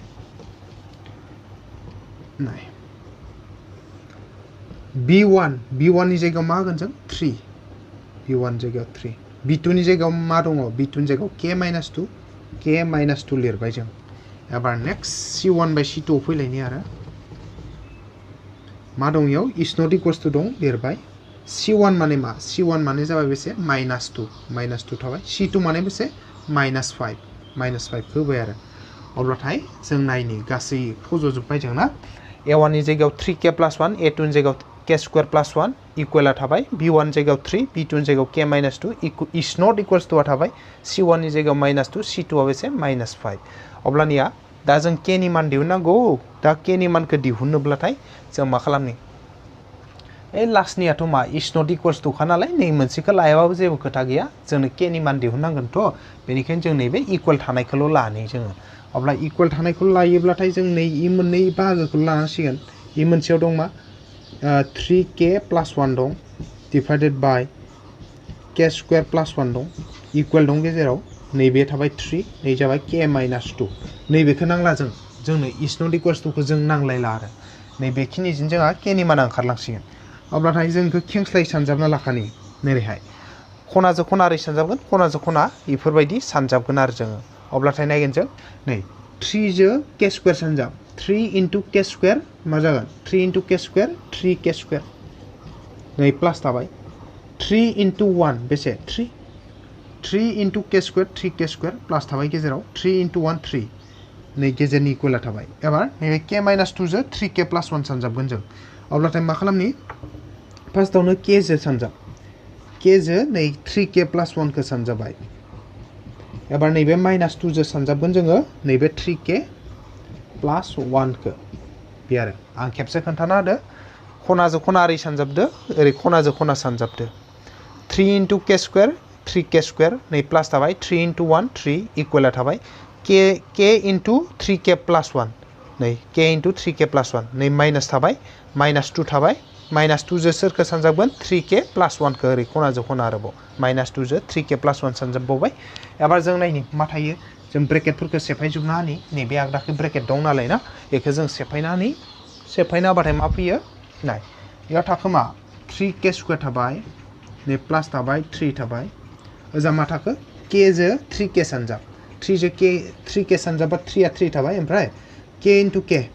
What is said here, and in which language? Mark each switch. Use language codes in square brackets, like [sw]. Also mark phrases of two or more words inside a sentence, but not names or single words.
[brx] नाय b1 नि जायगायाव मा होगोन जों 3 b1 जायगायाव 3 b2 नि जायगायाव मा दङ b2 नि जायगायाव [en] k minus 2 [brx] लिरबाय जों एबार नेक्स्ट [en] c1 by c2 [brx] आव फैलायनि आरो मा दं इयाव [en] is not equals to [brx] दं लिरबाय c1 माने मा c1 माने जाबाय बेसे -2 थाबाय c2 माने बेसे -5 खौ होबाय आरो अब्लाथाय जों नायनि गासै फज'जोबबाय जों ना a1 नि जायगायाव [en] 3k plus 1 [brx] a2 नि जायगायाव [en] k square plus 1 [brx] इक्वला थाबाय b1 जायगायाव 3 b2 नि जायगायाव [en] k minus 2 is not equals to [brx] थाबाय c1 नि जायगायाव -2 c2 आ बेसे -5 अब्लानिया दा जों k नि मान दिहुननांगौ दा k नि मानखौ दिहुननोब्लाथाय जों मा खालामनि ए लास्टनियाथ' मा [en] is not equals to [brx] खा नालाय नै मोनसेखौ लायाबाबो जेबो खोथा गैया जोंनो k नि मान दिहुननांगोनथ' बेनिखायनो जों नैबे इक्वल थानायखौल' लानि जोङो अब्ला इक्वल थानायखौ लायोब्लाथाय जों नै इ मोननै बाहागोखौ लानांसिगोन इ मोनसेयाव दं मा [en] 3k plus 1 [brx] दं [en] divided by k square plus 1 [brx] दं इक्वल दं गेजेराव नैबे थाबाय 3 नै जाबाय [en] k minus 2 [brx] नैबेखौ नांला जोंनो [en] is not equals to [brx] खौ जों नांलायला आरो नैबेखिनिजों जोंहा k नि माना ओंखारलांसिगोन अब्लाथाय जों बेखौ खेंस्लाय सानजाबना लाखानि नैरैहाय खनाजों खना ओरै सानजाबगोन खनाजों खना बेफोरबायदि सानजाबगोन आरो जोङो अब्लाथाय नायगोन जों नै 3 जो [en] k square [brx] सानजाब [en] 3 into k square [brx] मा जागोन [en] 3 into k square 3k square [brx] नै प्लास थाबाय [en] 3 into 1 [brx] बेसे [en] 3 into k square 3k square [brx] प्लास थाबाय गेजेराव [en] 3 into 1 [brx] 3 नै गेजेरनि इक्वला थाबाय एबार नैबे [en] k minus 2 [brx] जो [en] 3k plus 1 [brx] सानजाबगोन जों अब्लाथाय मा खालामनि फार्स्टआवनो k जो सानजाब k जो नै [en] 3k plus 1 [brx] खौ सानजाबाय एबार नैबे -2 जो सानजाबगोन जोङो नैबे [en] 3k plus 1 [brx] खौ बे आरो आं खेबसे खोन्थाना होदो खनाजों खना ओरै सानजाबदो ओरै खनाजों खना सानजाबदो [en] 3 into k square 3k [brx] square नै प्लास थाबाय [en] 3 into 1 [brx] 3 इक्वला थाबाय [en] k into 3k plus 1 [brx] नै [en] k into 3k plus 1 [brx] नै माइनास थाबाय -2 थाबाय -2 जो सोरखौ सानजाबगोन [en] 3k plus 1 [brx] खौ ओरै खनाजों खना आरोबाव -2 जो [en] 3k plus 1 [brx] सानजाबबावबाय एबार जों नायनि मा थायो जों ब्रेकेटफोरखौ सेफायजोबना होनि नैबे आगदाखै ब्रेकेट दं नालाय ना बेखौ जों सेफायनानै होबाथाय मा फैयो नाय बेयाव थाखो मा [en] 3k square [brx] थाबाय नै प्लास थाबाय 3 थाबाय ओजा मा थाखो k जो 3k सानजाब 3 जो 3k सानजाबा 3 आ 3 थाबाय ओमफ्राय [en] k into k